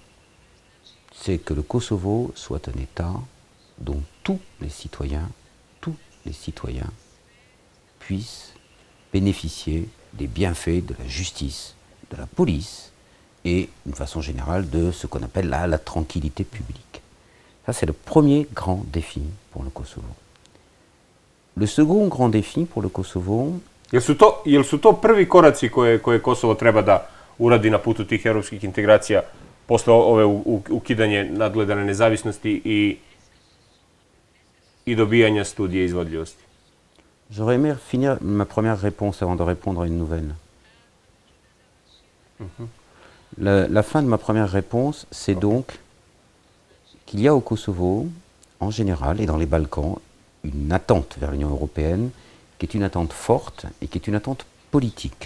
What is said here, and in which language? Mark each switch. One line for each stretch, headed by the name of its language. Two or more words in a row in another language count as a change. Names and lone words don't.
French: C'est que le Kosovo soit un État dont tous les citoyens puissent bénéficier des bienfaits de la justice, de la police et, d'une façon générale, de ce qu'on appelle la tranquillité publique. Ça, c'est le premier grand défi pour le Kosovo. Le second grand défi pour le Kosovo...
Serbian: Jel su to prvi koraci koje Kosovo treba da uradi na putu tih evropskih integracija posle ove ukidanje nadgledane nezavisnosti i dobijanja studije izvodljivosti?
French: J'aurais aimé finir ma première réponse avant de répondre à une nouvelle. La fin de ma première réponse, c'est donc qu'il y a au Kosovo, en général, et dans les Balkans, une attente vers l'Union européenne qui est une attente forte et qui est une attente politique.